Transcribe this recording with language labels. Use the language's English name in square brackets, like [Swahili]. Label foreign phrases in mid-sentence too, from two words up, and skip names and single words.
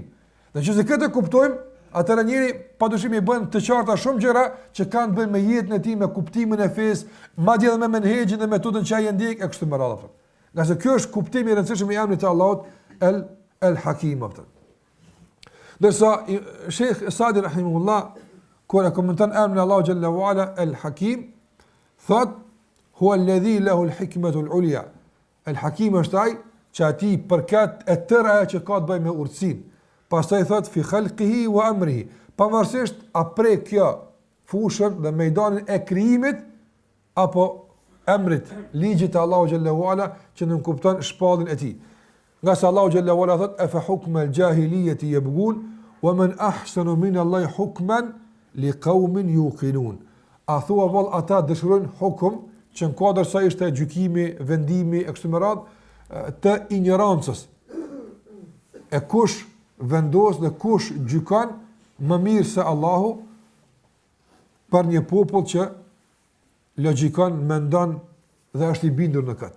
[Albanian] Dhe nëse këtë kuptojmë, atëra njëri padyshim i bën të qarta shumë gjëra që kanë bën me jetën e tij, me kuptimin e fesë, madje edhe me menhexhin dhe metodën që ai ndjek e kështu me radhë. Nga se ky është kuptimi i rëndësishëm i emrit të Allahut el-Hakim. Dërsa Sheikh Sadi rahimahullah kur e komenton emrin Allahu xhallahu ala el-Hakim, thot [Arabic] هو الذي له الحكمة العليا. [Albanian] El-Hakim është ai që ati përkat e tëra ajo që ka të bëjë me urtësinë. Pastaj thot [Arabic] في خلقه وأمره, [Albanian] pavarësisht a prej kjo fushën dhe mejdanin e krijimit apo emrit, ligjit të Allahu xhallahu ala që nënkupton shpallin e tij. Nga se Allahu xhallahu ala thot [Arabic] أفحكم الجاهلية يبغون ومن أحسن من الله حكما لقوم يوقنون. [Albanian] A thua vall ata dëshirojnë hukum që në kuadër sa ishte gjykimi, vendimi e kështu me radhë të ignorancës. E kush vendos dhe kush gjykon më mirë se Allahu për një popull që logjikon, mendon dhe është i bindur në këtë.